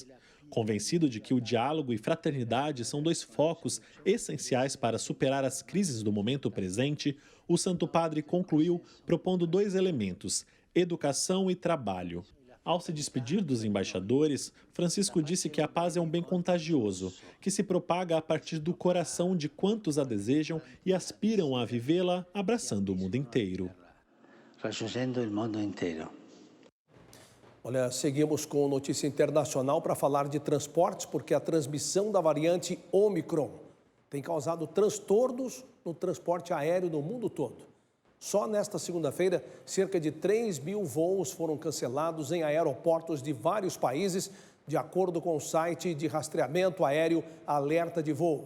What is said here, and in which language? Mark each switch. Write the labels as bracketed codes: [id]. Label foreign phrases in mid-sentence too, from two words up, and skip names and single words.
[pt] Convencido de que o diálogo e fraternidade são dois focos essenciais para superar as crises do momento presente, o Santo Padre concluiu propondo dois elementos: educação e trabalho. Ao se despedir dos embaixadores, Francisco disse que a paz é um bem contagioso, que se propaga a partir do coração de quantos a desejam e aspiram a vivê-la, abraçando o mundo inteiro. [it] Raggiungendo il mondo intero. [pt] Olha, seguimos com notícia internacional para falar de transportes, porque a transmissão da variante Omicron tem causado transtornos no transporte aéreo no mundo todo. Só nesta segunda-feira, cerca de 3.000 voos foram cancelados em aeroportos de vários países, de acordo com o site de rastreamento aéreo Alerta de Voo.